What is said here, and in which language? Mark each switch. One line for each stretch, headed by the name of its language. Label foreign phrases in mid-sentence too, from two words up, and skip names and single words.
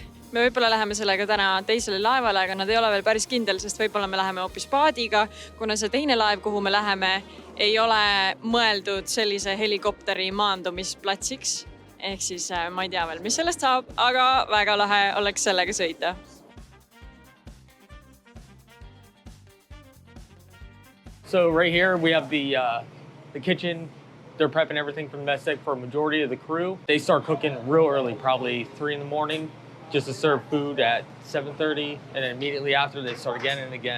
Estonian: Me võib-olla läheme sellega täna teisele laevale, aga nad ei ole veel päris kindel, sest võib-olla me läheme hoopis paadiga, kuna see teine laev, kuhu me läheme, ei ole mõeldud sellise helikopteri maandumisplatsiks. Ehk siis ma ei tea veel, mis sellest saab, aga väga lahe oleks sellega sõita.
English: So right here we have the kitchen They're prepping everything from the mess deck for a majority of the crew. They start cooking real early, probably 3 in the morning, just to serve food at 7:30, and then immediately after they start again and again.